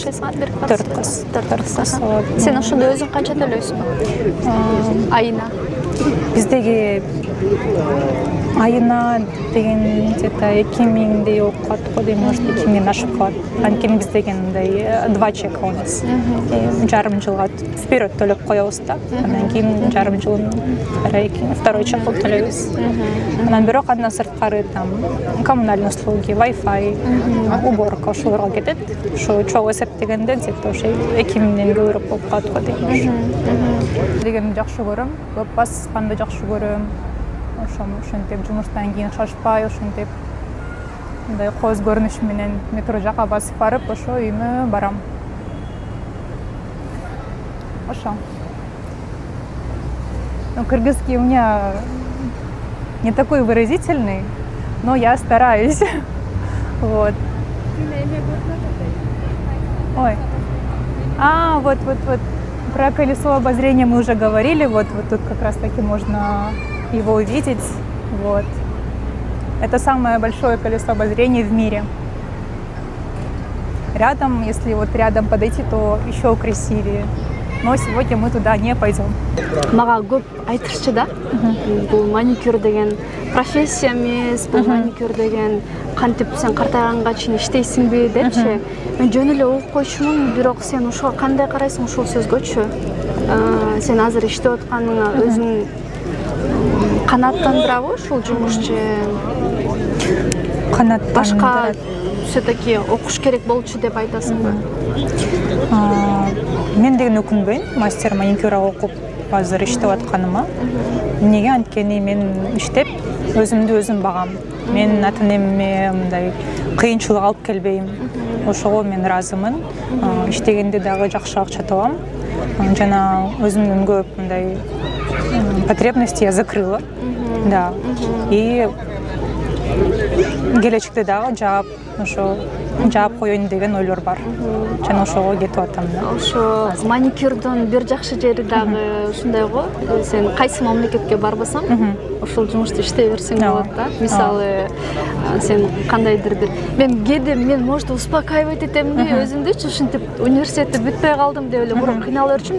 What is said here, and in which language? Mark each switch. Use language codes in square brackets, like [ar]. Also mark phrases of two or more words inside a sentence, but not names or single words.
[ky] жашайсың? 4 кыз. 4 кыз. Сен ошондо өзүң канча төлөйсүң? Айына. Биздеги айына деген где-то 2 миңдей болуп калат го дейм, может 2 миң ашып калат. Анткени биз дегендей [ru] 2 чека у нас. [ky] Жарым жылга вперед төлөп коебуз да. Андан кийин жарым жылын [ru] второй чек [ky] кылып төлөйбүз. Анан бирок андан сырткары там [ru] коммунальный услуги, [ky] Wi-Fi, уборка ошолорго кетет. Ошо чогуу эсептегенде где-то ошо 2 миңден көбүрөөк болуп калат го дейм. Дегенди жакшы көрөм, көп басканды жакшы көрөм. Ошентип жумуштан кийин шашпай, ошентип мындай коз көрүнүш менен метро жака басып барып, ошо үйүмө барам. Ошо. [ru] Ну, кыргызский у меня не такой выразительный, но я стараюсь. Вот. Ой. Вот. Про колесо обозрения мы уже говорили. Вот тут как раз таки можно его увидеть. Вот. Это самое большое колесо обозрения в мире. Рядом, если вот рядом подойти, то еще красивее. Но сегодня мы туда не пойдем. [ky] Мага көп айтышчы да. Бул маникюр деген профессия эмес, бул маникюр деген кантип сен картайганга чейин иштейсиңби депчи. Мен жөн эле угуп койчумун, бирок сен ошого кандай карайсың ушул сөзгөчү? Сен азыр иштеп атканыңа өзүң канааттандырабы ушул жумуш же башка все-таки окуш керек болчу деп айтасыңбы? Мен деген өкүнбөйм, [ru] мастер маникюра [ky] окуп азыр иштеп атканыма. Эмнеге? Анткени мен иштеп өзүмдү өзүм багам. Мен ата-энеме мындай кыйынчылык алып келбейм. Ошого мен ыраазымын. Иштегенде дагы жакшы акча табам. Жана өзүмдүн көп мындай [ru] потребности я закрыла. Да. [ky] И келечекте дагы жаап коеюн деген ойлор бар. Жана ошого кетип атам да. Ошо маникюрдун бир жакшы жери дагы ушундай го. Сен кайсы мамлекетке барбасаң, ошол жумушту иштей берсең болот да. Мисалы, сен кандайдыр бир мен [ru] может успокаивать [ky] этемби өзүмдүчү, ушинтип университетти бүтпөй калдым деп эле мурун кыйнала берчүмүн.